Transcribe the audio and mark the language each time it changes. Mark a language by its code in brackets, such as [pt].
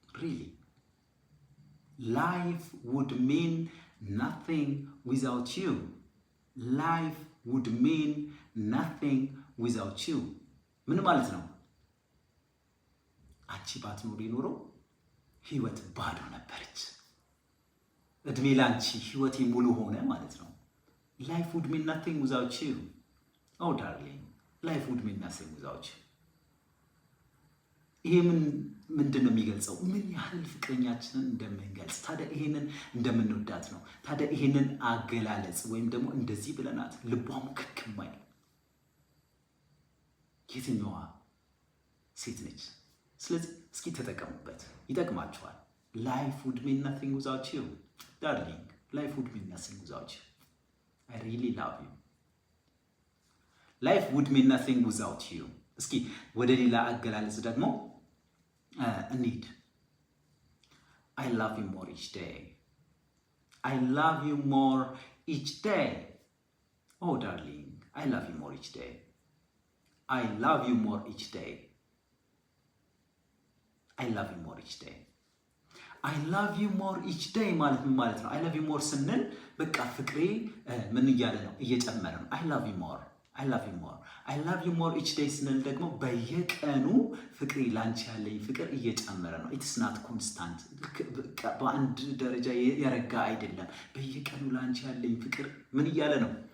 [en] Really, life would mean nothing without you። Life would mean nothing without you [am] ምን ማለት ነው? አንቺ ባትኖሪ ኖሮ ህይወት ባዶ ነበረች። እድሜ ላንቺ ህይወቴ ሙሉ ሆነ ማለት ነው። [en] Life would mean nothing without you። [am] Oh darling, life would mean nothing without you። ይሄ ምንድን ነው የሚገልጸው? ምን ያህል ፍቅረኛችንን እንደምንገልጽ፣ ታዲያ ይሄንን እንደምንወዳት ነው። ታዲያ ይሄንን አገላለጽ ወይም ደግሞ እንደዚህ ብለናት ልቧ ሙክክ የማይል የትኛዋ ሴት ነች? ስለዚህ እስኪ ተጠቀሙበት፣ ይጠቅማችኋል። [en] Life would mean nothing without you። Darling, life would mean nothing without you። I really love you። Life would mean nothing without you። [am] እስኪ ወደ ሌላ አገላለጽ ደግሞ እንሂድ። [en] I love you more each day። I love you more each day። Oh darling, I love you more each day። I love you more each day። I love you more each day። I love you more each day [am] ማለት ምን ማለት ነው? [en] I love you more [am] ስንል በቃ ፍቅሬ ምን እያለ ነው? እየጨመረ ነው። [en] I love you more። [am] I love you more። [en] I love you more each day [am] ስንል ደግሞ በየቀኑ ፍቅሬ ላንቺ ያለኝ ፍቅር እየጨመረ ነው። [en] It's not constant። [am] በአንድ ደረጃ የረጋ አይደለም። በየቀኑ ላንቺ ያለኝ ፍቅር ምን እያለ ነው?